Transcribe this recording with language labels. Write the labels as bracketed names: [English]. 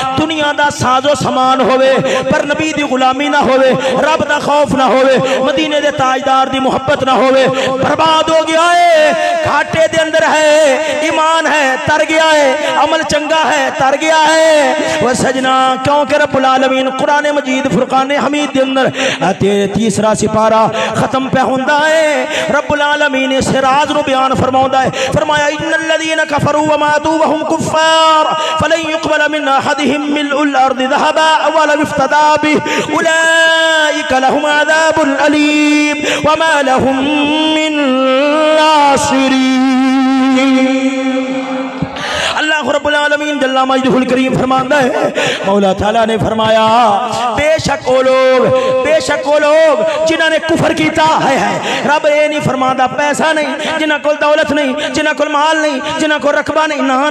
[Punjabi] دنیا دا ساز و سامان ہوے پر نبی دی غلامی نہ ہوے, رب دا خوف نہ ہوے, مدینے دے تاجدار دی محبت نہ ہوے, برباد ہو گیا ہے. گھاٹے دے اندر ہے, ایمان ہے تر گیا ہے, عمل چنگا ہے تر گیا ہے. وہ سجنا کیونکہ رب العالمین قرآن مجید فرقان حمید دے اندر تیسرا سپارہ ختم پہ ہوندا ہے. رب العالمین اس راز نو بیان فرماوندا ہے. [Arabic] فرمایا ان الذين كفروا وماتوا وهم كفار فلن يقبل من احدهم ملء الارض ذهبا ولو افتدى به اولئك لهم عذاب اليم وما لهم من ناصرين. [Punjabi] اللہ رب العالمین جل مجدہ الکریم فرماندا ہے مولا تعالیٰ نے فرمایا بے شک وہ لوگ جنہاں نے کفر کیتا ہے. رب یہ نہیں فرماندا پیسہ نہیں, جنہاں کو دولت نہیں, جنہاں کو مال نہیں, جنہاں کو رقبہ نہیں.